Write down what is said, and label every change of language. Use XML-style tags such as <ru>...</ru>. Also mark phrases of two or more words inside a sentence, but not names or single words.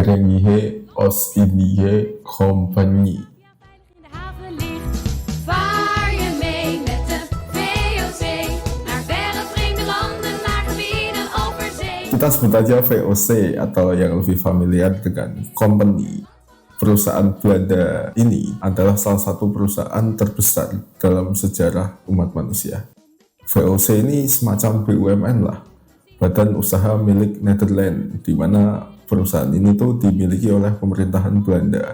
<nl>Verenigde Oost-Indische Compagnie. In de haven ligt, vaar je mee met de VOC naar verre vreemde landen, naar gebieden over zee.</nl> <id>Kita sebut aja VOC atau yang lebih familiar dengan company. Perusahaan Belanda ini adalah salah satu perusahaan terbesar dalam sejarah umat manusia. VOC ini semacam BUMN lah, badan usaha milik Nederland, di mana perusahaan ini tuh dimiliki oleh pemerintahan Belanda.</id>